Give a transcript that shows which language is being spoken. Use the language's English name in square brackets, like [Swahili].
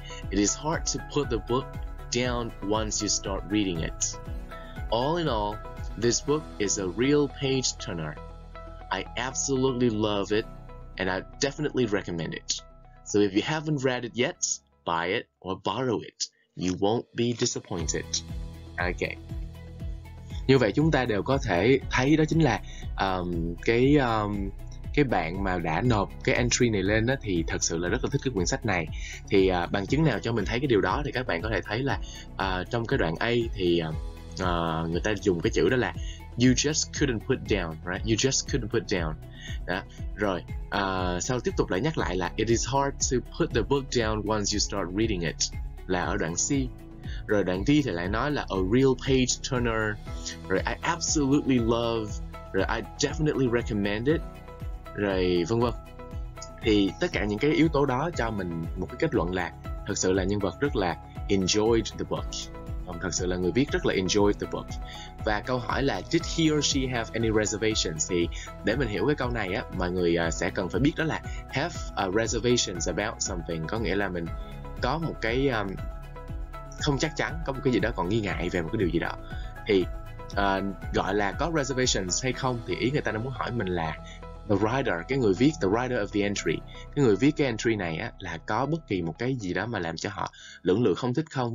[English] It is hard to put the book down once you start reading it. All in all, this book is a real page turner. I absolutely love it and I definitely recommend it. So if you haven't read it yet, buy it or borrow it. You won't be disappointed. Okay. [Vietnamese] Như vậy chúng ta đều có thể thấy đó chính là cái bạn mà đã nộp cái entry này lên đó thì thật sự là rất là thích cái quyển sách này. Thì bằng chứng nào cho mình thấy cái điều đó thì các bạn có thể thấy là trong cái đoạn A thì người ta dùng cái chữ đó là [English] you just couldn't put down, [Vietnamese] right? [English] You just couldn't put down. [Vietnamese] Đó. Rồi sau tiếp tục lại nhắc lại là [English] it is hard to put the book down once you start reading it, [Vietnamese] là ở đoạn C. Rồi đoạn D thì lại nói là [English] a real page turner. Rồi I absolutely love. Rồi I definitely recommend it. [Vietnamese] Rồi vân vân. Thì tất cả những cái yếu tố đó cho mình một cái kết luận là thật sự là nhân vật rất là [English] enjoyed the book. [Vietnamese] Thật sự là người viết rất là [English] enjoyed the book. Và câu hỏi là did he or she have any reservations? [Vietnamese] Thì để mình hiểu cái câu này á, mọi người sẽ cần phải biết đó là have reservations about something, có nghĩa là mình có một cái không chắc chắn, có một cái gì đó còn nghi ngại về một cái điều gì đó. Thì gọi là có reservations hay không thì ý người ta đang muốn hỏi mình là the writer, cái người viết, [English] the writer of the entry, [Vietnamese] cái người viết cái entry này á, là có bất kỳ một cái gì đó mà làm cho họ lưỡng lự không thích không.